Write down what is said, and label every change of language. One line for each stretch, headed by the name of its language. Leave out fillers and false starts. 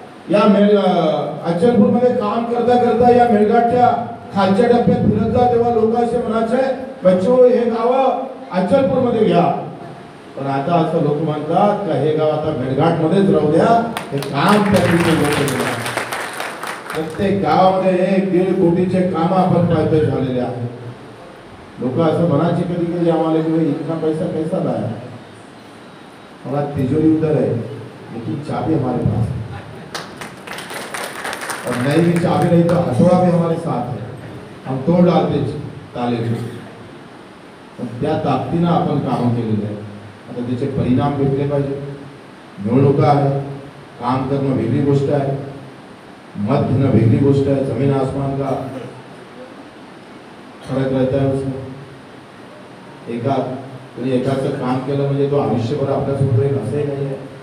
Marathi: या अचलपूर मध्ये काम करता करता या मेळघाटच्या खालच्या टप्प्यात फिरत जा, तेव्हा लोक असे म्हणायचे बच्चो हे गाव अचलपूर मध्ये घ्या, पण आता असं लोक म्हणतात का हे गाव आता मेळघाट मध्येच राहू द्या, हे काम त्या प्रत्येक गावामध्ये 1-1.5 कोटीचे काम आपण पाहतोय झालेले आहेत। लोक असं म्हणायचे कधी कधी आम्हाला की
Hindi: इतना पैसा कैसा लाया, हमारा तिजोरी उधर है लेकिन चाबी हमारे पास है, और नहीं भी चाबी नहीं तो हथौड़ा भी हमारे साथ है, हम तोड़ डालते ताले को।
Marathi: त्या ताकदीनं आपण काम केलेलं आहे, आता त्याचे परिणाम भेटले पाहिजे। निवडणुका आहे, काम करणं वेगळी गोष्ट आहे, मत घेणं वेगळी गोष्ट
Hindi: है, जमीन आसमान का फरक रहता है उसमें।
Marathi: एकाचं काम केलं म्हणजे तो आयुष्यभर आपल्यासोबत राहील असंही नाही आहे।